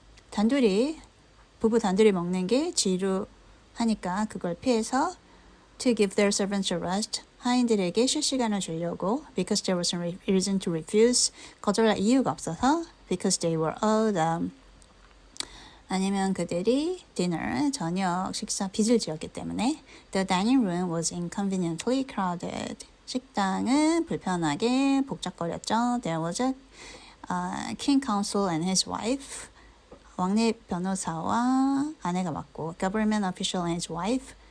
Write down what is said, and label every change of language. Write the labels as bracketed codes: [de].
[ko] 단둘이 부부 단둘이 먹는 게 지루하니까 그걸 피해서 [en] to give their servants a rest. [ko] 하인들에게 쉴 시간을 주려고 [en] because there was no reason to refuse. [ko] 거절할 이유가 없어서 [en] because they were old. [ko] 아니면 그들이 dinner, 저녁 식사 빚을 지었기 때문에 [en] the dining room was inconveniently crowded. [ko] 식당은 불편하게 복잡거렸죠. [en] There was a king counsel and his wife. [ko] 왕립 변호사와 아내가 왔고 [en] government official and his wife.